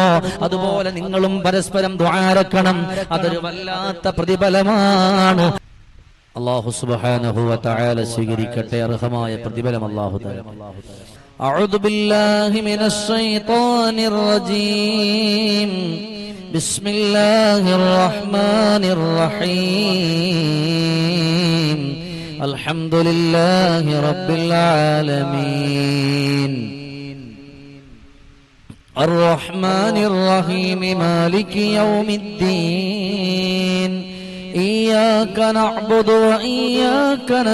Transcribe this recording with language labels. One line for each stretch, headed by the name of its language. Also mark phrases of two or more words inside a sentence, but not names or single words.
Malayalam: അതുപോലെ നിങ്ങളും പരസ്പരം ദുആരക്കണം. അതൊരു വല്ലാത്ത പ്രതിഫലമാണ്. അല്ലാഹു
Arabic: سبحانه وتعالى
Malayalam: സ്വീകരിക്കട്ടെ. അർഹമായ പ്രതിഫലം
Arabic: الله تعالى. أعوذ بالله من الشيطان الرجيم. بسم الله الرحمن الرحيم. الحمد لله رب العالمين الرحمن الرحيم مالك يوم الدين إياك نعبد وإياك